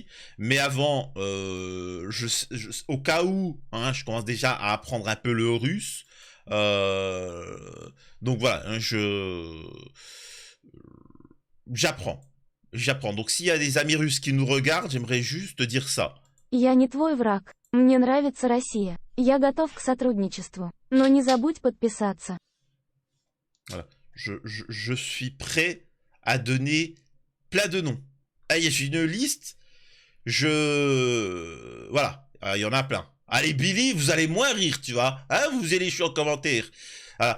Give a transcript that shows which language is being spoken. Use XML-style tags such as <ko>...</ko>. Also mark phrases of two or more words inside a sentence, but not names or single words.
<fr>Mais avant, au cas où, hein, je commence déjà à apprendre un peu le russe. Donc voilà, hein, j'apprends. Donc s'il y a des amis russes qui nous regardent, j'aimerais juste dire ça.</fr> <ru>Я не твой враг. Мне нравится Россия. Я готов к сотрудничеству. Но не забудь подписаться.</ru> <fr>Voilà. Je suis prêt à donner plein de noms. Ah, j'ai une liste. Voilà. Il y en a plein. Allez, Billy, vous allez moins rire, tu vois. Hein, vous allez chier en commentaire. Voilà.</fr>